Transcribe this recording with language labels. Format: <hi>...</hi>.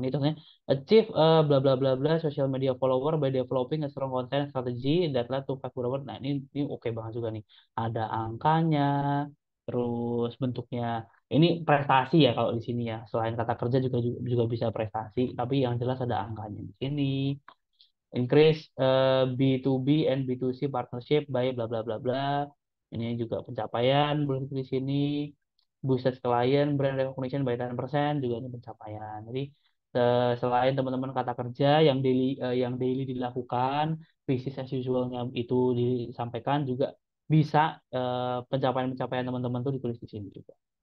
<id>Ini contohnya</id> <en>achieve bla bla bla bla social media follower by developing a strong content strategy that led to 5 follower.</en> <id>Nah, ini oke banget juga nih. Ada angkanya, terus bentuknya. Ini prestasi ya kalau di sini ya. Selain kata kerja juga bisa prestasi, tapi yang jelas ada angkanya di sini.</id> <en>Increase B2B and B2C partnership by bla bla bla bla.</en> <id>Ini juga pencapaian boleh di sini.</id> <en>Boosted client brand recognition by 10%</en> <id>juga ini pencapaian. Jadi selain teman-teman kata kerja yang daily dilakukan,</id> <en>business as usual-</en> <id>nya itu disampaikan juga bisa pencapaian-pencapaian teman-teman tuh ditulis di sini juga.</id>